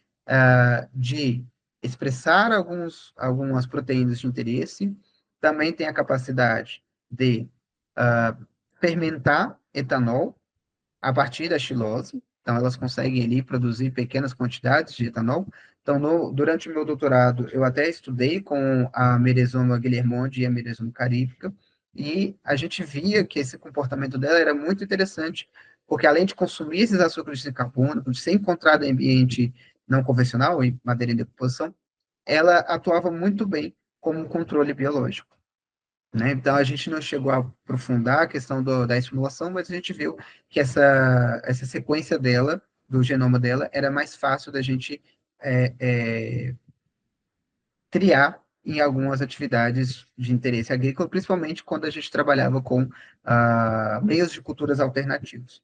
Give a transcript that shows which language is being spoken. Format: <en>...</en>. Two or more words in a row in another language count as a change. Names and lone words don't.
<pt>de expressar algumas proteínas de interesse, também tem a capacidade de fermentar etanol a partir da xilose, então elas conseguem ali produzir pequenas quantidades de etanol. Então, durante o meu doutorado, eu até estudei com a Myrezoma guilhermonte e a Myrezoma caríbica, e a gente via que esse comportamento dela era muito interessante porque além de consumir esses açúcares de carbono, de ser encontrada em ambiente não convencional, em madeira em decomposição, ela atuava muito bem como um controle biológico. Né? Então, a gente não chegou a aprofundar a questão da estimulação, mas a gente viu que essa sequência dela, do genoma dela, era mais fácil da gente é, é, triar em algumas atividades de interesse agrícola, principalmente quando a gente trabalhava com meios de culturas alternativos.</pt>